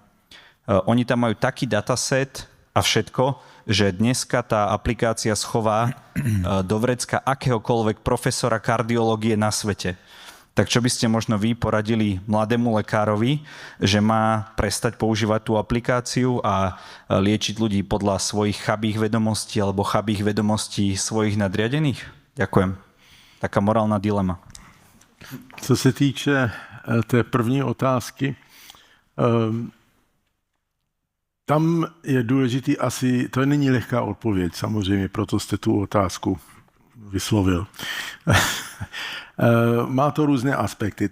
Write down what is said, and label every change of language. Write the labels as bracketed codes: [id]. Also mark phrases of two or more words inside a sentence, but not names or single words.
[sk] Oni tam majú taký dataset a všetko, že dneska tá aplikácia schová do vrecka akéhokoľvek profesora kardiológie na svete. Tak čo by ste možno vy poradili mladému lekárovi, že má prestať používať tú aplikáciu a liečiť ľudí podľa svojich chabých vedomostí alebo chabých vedomostí svojich nadriadených? Ďakujem. Taká morálna dilema. [cs] Co se týče té první otázky, tam je důležitý asi, to není lehká odpověď, samozřejmě, proto jste tu otázku vyslovil. Má to různé aspekty.